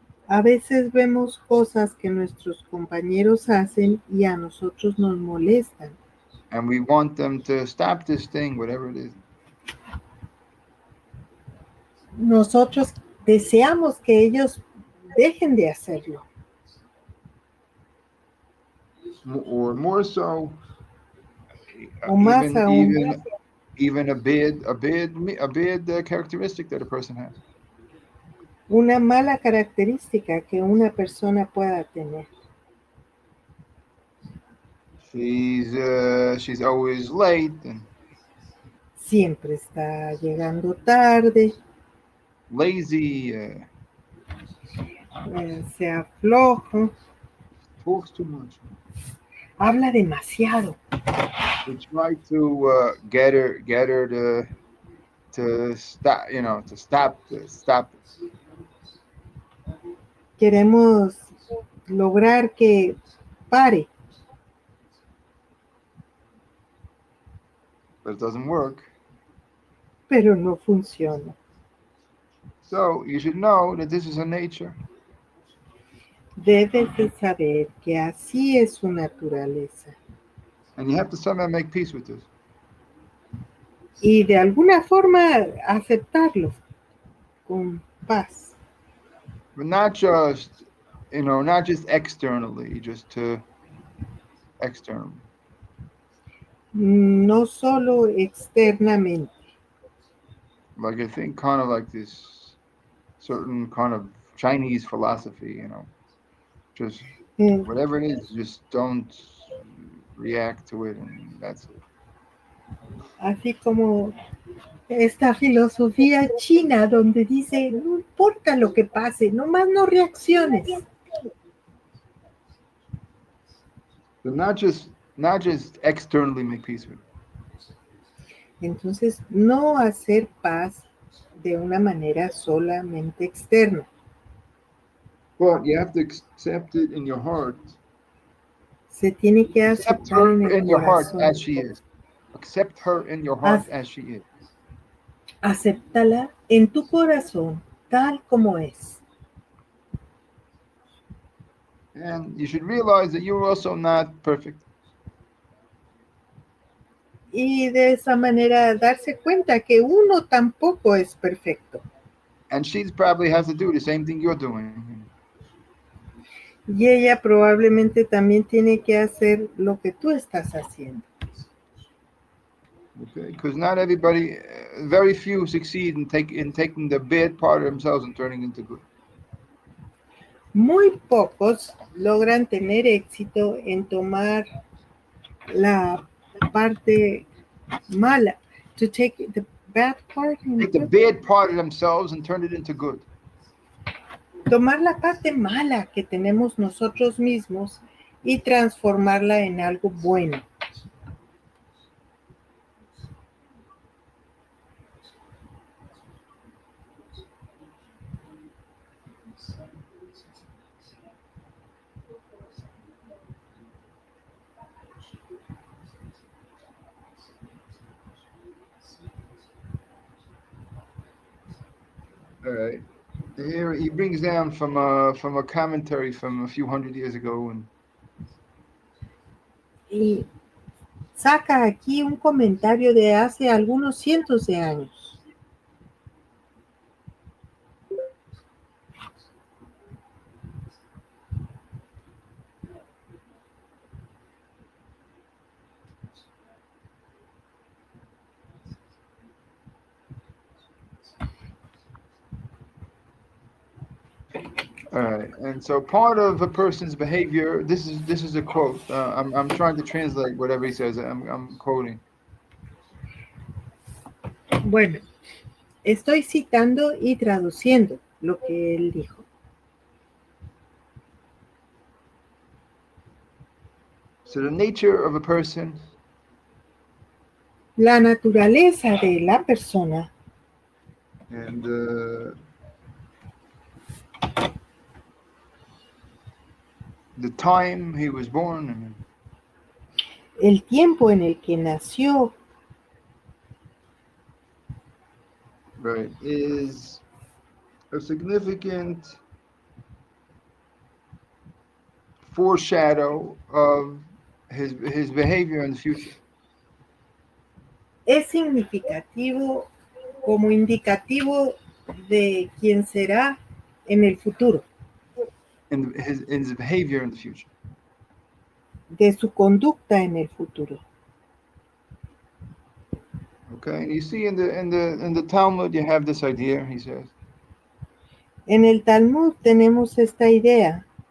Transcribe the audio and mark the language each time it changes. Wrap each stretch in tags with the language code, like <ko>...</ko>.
<es>A veces vemos cosas que nuestros compañeros hacen y a nosotros nos molestan.</es> <en>And we want them to stop this thing, whatever it is.</en> <es>Nosotros deseamos que ellos dejen de hacerlo.</es> <en>Or more so,</en> <es>O más aún,</es> <en>even a bad characteristic that a person has.</en> <es>Una mala característica que una persona pueda tener.</es> <en>She's always late.</en> <es>Siempre está llegando tarde.</es> <en>Lazy.</en> <es>Se afloja.</es> <en>Talks too much.</en> <es>Habla demasiado.</es> <en>We try to get her to stop. Stop.</en> <es>Queremos lograr que pare.</es> <en>But it doesn't work.</en> <es>Pero no funciona.</es> <en>So you should know that this is her nature.</en> <es>Debes de saber que así es su naturaleza.</es> <en>And you have to somehow make peace with this.</en> <es>Y de alguna forma aceptarlo con paz.</es> <en>But not just externally, just to externally.</en> <es>No solo externamente.</es> <en>Like I think kind of like this certain kind of Chinese philosophy, just whatever it is, just don't react to it, and that's it.</en> <es>Así como esta filosofía china donde dice, no importa lo que pase, nomás no reacciones.</es> <en>So not just externally make peace with it.</en> <es>Entonces, no hacer paz de una manera solamente externa.</es> <en>But you have to accept it in your heart.</en> <es>Se tiene que</es> <en>Accept</en> <es>aceptar</es> <en>her</en> <es>en el</es> <en>in your heart</en> <es>corazón.</es> <en>as she is. Accept her in your heart as she is.</en> <es>Acéptala en tu corazón tal como es.</es> <en>And you should realize that you're also not perfect.</en> <es>Y de esa manera darse cuenta que uno tampoco es perfecto.</es> <en>And she probably has to do the same thing you're doing.</en> <es>Y ella probablemente también tiene que hacer lo que tú estás haciendo.</es> <en>Okay, because not everybody, very few succeed in taking the bad part of themselves and turning into good.</en> <es>Muy pocos logran tener éxito en tomar la parte mala.</es> <en>To take the bad part and Take the good. bad part of themselves and turn it into good.</en> <es>Tomar la parte mala que tenemos nosotros mismos y transformarla en algo bueno.</es> <en>All right. Here he brings down from a commentary from a few hundred years ago, and</en> <es>Y saca aquí un comentario de hace algunos cientos de años.</es> <en>all right. And so part of a person's behavior. This is a quote. I'm trying to translate whatever he says. I'm quoting.</en> <es>Bueno, estoy citando y traduciendo lo que él dijo.</es> <en>So the nature of a person</en> <es>La naturaleza de la persona</es> <en>and the time he was born, and</en> <es>el tiempo en el que nació,</es> <en>right, is a significant foreshadow of his behavior in the future.</en> <es>es significativo como indicativo de quién será en el futuro,</es> <en>In his behavior in the future.</en> <es>de su conducta en el futuro.</es> <en>Okay, and you see in the Talmud you have this idea. He says.</en> <es>En el Talmud tenemos esta idea.</es>